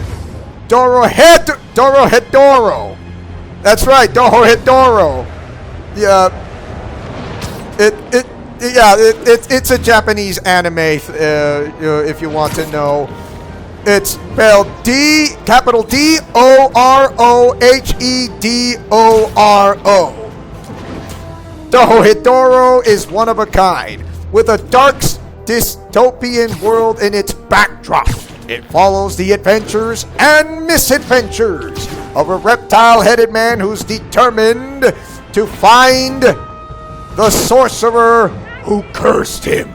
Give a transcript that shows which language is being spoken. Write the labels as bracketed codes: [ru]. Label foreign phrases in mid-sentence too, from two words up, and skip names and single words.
[en] Dorohedoro. That's right, Dorohedoro. Yeah. It's a Japanese anime, if you want to know. It's spelled capital D-O-R-O-H-E-D-O-R-O. Dorohedoro is one of a kind, with a dark dystopian world in its backdrop. It follows the adventures and misadventures of a reptile-headed man who's determined to find the sorcerer who cursed him.